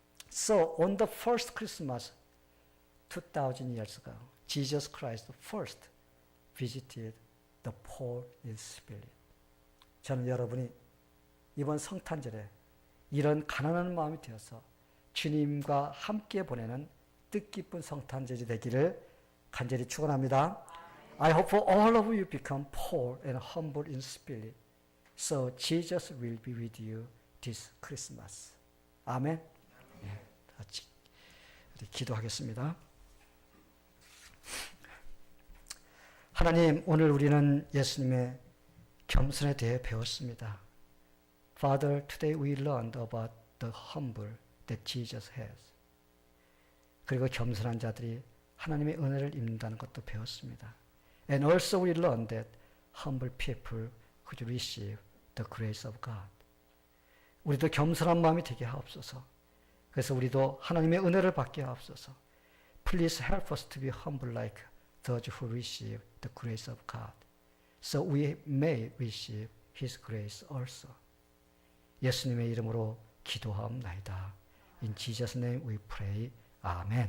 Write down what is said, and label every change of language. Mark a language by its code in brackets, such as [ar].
[en] So on the first Christmas 2000 years ago, Jesus Christ first visited the poor in spirit. [ko] 저는 여러분이 이번 성탄절에 이런 가난한 마음이 되어서 주님과 함께 보내는 뜻깊은 성탄절이 되기를 간절히 축원합니다. [en] I hope all of you become poor and humble in spirit, so Jesus will be with you this Christmas. [ko] 아멘. 네, 같이 기도하겠습니다. 하나님, 오늘 우리는 예수님의 겸손에 대해 배웠습니다. [en] Father, today we learned about the humble that Jesus has. [ko] 그리고 겸손한 자들이 하나님의 은혜를 입는다는 것도 배웠습니다. [en] And also we learned that humble people could receive the grace of God. [ko] 우리도 겸손한 마음이 되게 하옵소서. 그래서 우리도 하나님의 은혜를 받게 하옵소서. [en] Please help us to be humble like those who receive the grace of God, so we may receive His grace also. [ko] 예수님의 이름으로 기도하옵나이다. [en] In Jesus' name we pray. Amen.